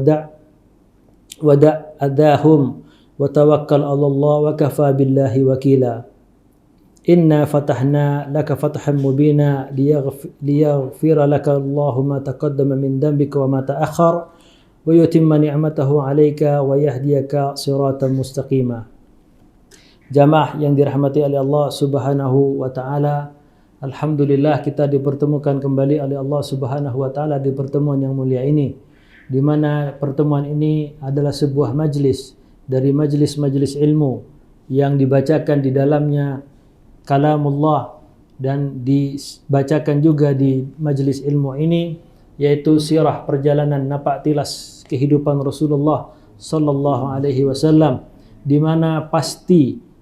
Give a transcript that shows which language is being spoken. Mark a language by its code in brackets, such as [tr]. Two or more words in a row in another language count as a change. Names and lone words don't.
[ar] ودع أذاهم وتوكل على الله وكفى بالله وكيلا إنا فتحنا لك فتحا مبينا ليغفر لك الله ما تقدم من ذنبك وما تأخر ويتم نعمته عليك ويهديك صراطا مستقيما. [id] Jamaah yang dirahmati oleh Allah [ar] Subhanahu wa taala, [id] alhamdulillah kita dipertemukan kembali oleh Allah [ar] Subhanahu wa taala [id] di pertemuan yang mulia ini, di mana pertemuan ini adalah sebuah majlis dari majlis-majlis ilmu yang dibacakan di dalamnya kalamullah dan dibacakan juga di majlis ilmu ini yaitu sirah perjalanan napak tilas kehidupan Rasulullah [ar] sallallahu alaihi wasallam, [id] di mana pasti